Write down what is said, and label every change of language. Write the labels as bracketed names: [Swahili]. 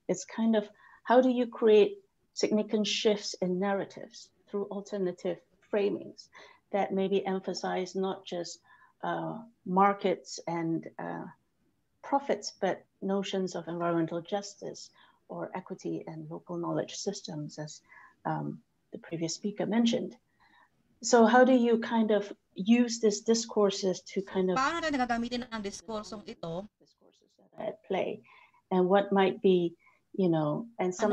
[English] It's kind of, how do you create significant shifts in narratives through alternative framings that maybe emphasize not just markets and profits, but notions of environmental justice or equity and local knowledge systems, as the previous speaker mentioned. So how do you kind of use these discourses to kind of... [Filipino] Paano natin nagagamitin ang diskursong ito? [English] Discourses that are at play. And what might be, you know, and some...